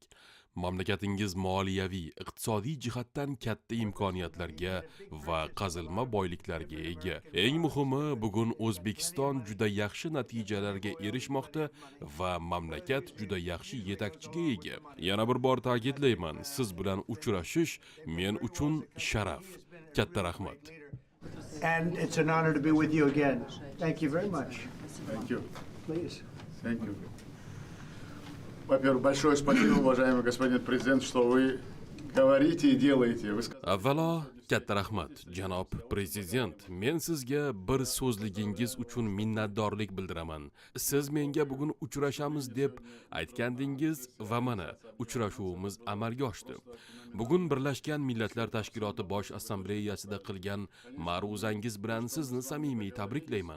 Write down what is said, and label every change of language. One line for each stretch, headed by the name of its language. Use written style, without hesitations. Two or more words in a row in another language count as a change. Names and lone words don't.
Uzbek: Mamlakatingiz moliyaviy, iqtisodiy jihatdan katta imkoniyatlarga va qazilma boyliklarga ega. Eng muhimi, bugun O'zbekiston juda yaxshi natijalarga erishmoqda va mamlakat juda yaxshi yetakchiga ega. Yana bir bor ta'kidlayman, siz bilan uchrashish men uchun sharaf. Katta rahmat.
English: And it's an honor to be with you again. Thank you very much. Thank you. Please. Thank you.
Russian: Во-первых, большое спасибо, уважаемый господин президент, что вы говорите и делаете.
Uzbek: Avvalo, katta rahmat, janob prezident. Men sizga bir so'zligingiz uchun minnatdorlik bildiraman. Siz menga bugun uchrashamiz deb aytgandingiz va mana uchrashuvimiz amalga oshdi. Bugun Birlashgan Millatlar Tashkiloti Bosh Assambleyasida qilgan ma'ruzangiz bilan sizni samimiy tabriklayman.